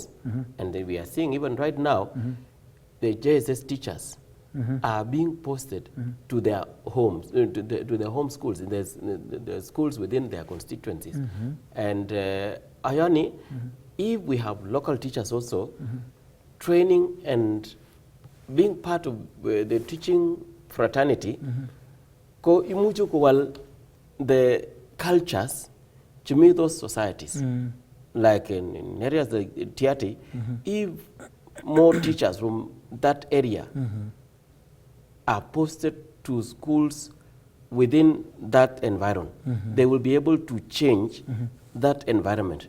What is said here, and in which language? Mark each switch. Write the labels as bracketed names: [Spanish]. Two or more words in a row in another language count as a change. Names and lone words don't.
[English] And we are seeing even right now, the JSS teachers are being posted to their homes, to their home schools, in the schools within their constituencies. And Ayani, if we have local teachers also training and being part of the teaching fraternity, [Kalenjin] ko imucho kuwal [English] the cultures to meet those societies, like in areas like Tiati, if more teachers from that area are posted to schools within that environment, they will be able to change that environment.